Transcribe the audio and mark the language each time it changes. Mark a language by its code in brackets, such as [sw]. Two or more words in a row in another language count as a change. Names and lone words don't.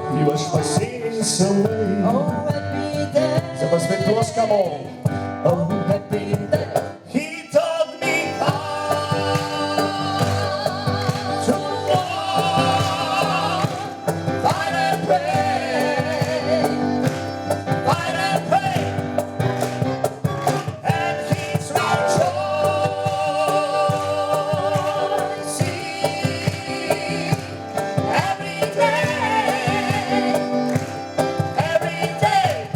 [sl] boš pa [en] sings away. Oh, happy day. [sl] Zdaj pa spet ploskamo. [en] Oh, happy day. He taught me how to walk, fight and pray, fight and pray, and he's rejoicing every day, every day.